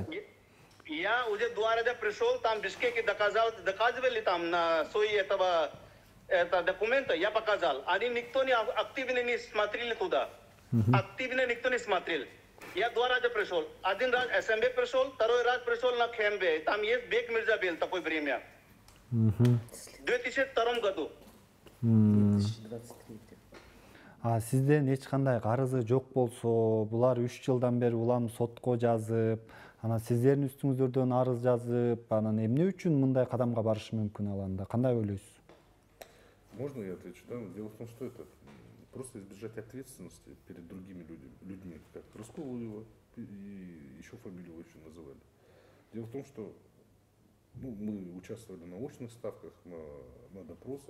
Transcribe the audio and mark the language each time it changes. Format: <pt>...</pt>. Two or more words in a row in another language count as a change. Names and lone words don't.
<ru>Я уже 2 раза пришел, там в Бишкеке доказывали там на свои этого документа, я показал. Они никто не активно не смотрели туда. Активно никто не смотрел. Я 2 раза пришел. Один раз СМБ пришел, второй раз пришел на КМБ. Там есть Бек Мирзабел, такое время. В 2002 году. 2023.</ru> <ky>Сизден эч кандай карызы жок болсо, булар 3 жылдан бери улам сотко жазып, анан сиздердин үстүңүздөрдөн арыз жазып, анан эмне үчүн мындай кадамга барышы мүмкүн ал анда? Кандай ойлойсуз?</ky> <ru>Можно я отвечу? Да? Дело в том, что это просто избежать ответственности перед другими людьми, как Раскулуева, и еще фамилию очень называли. Дело в том, что мы участвовали на очных ставках, на допросах.</ru>